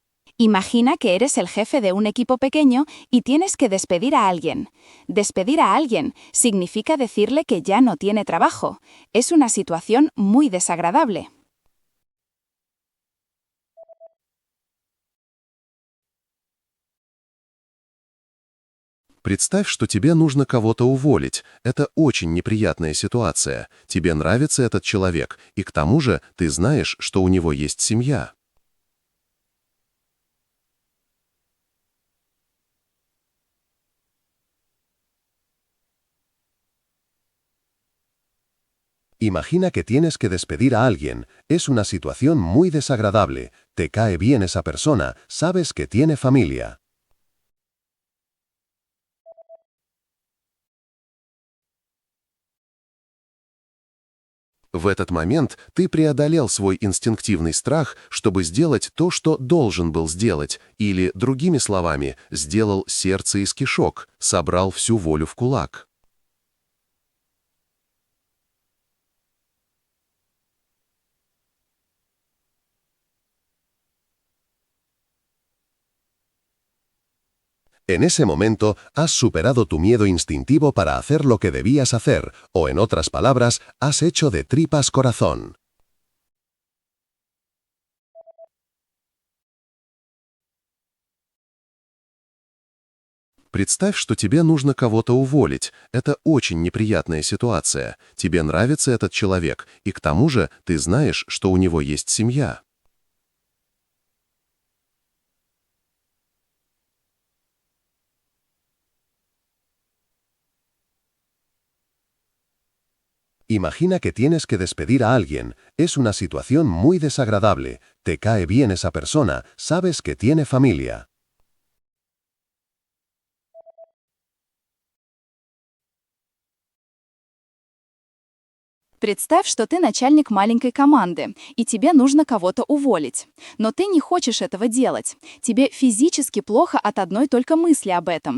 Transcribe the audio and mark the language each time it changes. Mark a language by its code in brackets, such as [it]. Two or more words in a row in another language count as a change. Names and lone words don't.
[es] Imagina que eres el jefe de un equipo pequeño y tienes que despedir a alguien. Despedir a alguien significa decirle que ya no tiene trabajo. Es una situación muy desagradable. [ru] Представь, что тебе нужно кого-то уволить. Это очень неприятная ситуация. Тебе нравится этот человек, и к тому же ты знаешь, что у него есть семья. [es] Imagina que tienes que despedir a alguien. Es una situación muy desagradable. Te cae bien esa persona, sabes que tiene familia. [ru] В этот момент ты преодолел свой инстинктивный страх, чтобы сделать то, что должен был сделать, или, другими словами, сделал сердце из кишок, собрал всю волю в кулак. [es] En ese momento has superado tu miedo instintivo para hacer lo que debías hacer, o en otras palabras, has hecho de tripas corazón. [ru] Представь, что тебе нужно кого-то уволить. Это очень неприятная ситуация. Тебе нравится этот человек, и к тому же ты знаешь, что у него есть семья. [es] Imagina que tienes que despedir a alguien. Es una situación muy desagradable. Te cae bien esa persona, sabes que tiene familia. [ru] Представь, что ты начальник маленькой команды, и тебе нужно кого-то уволить. Но ты не хочешь этого делать. Тебе физически плохо от одной только мысли об этом.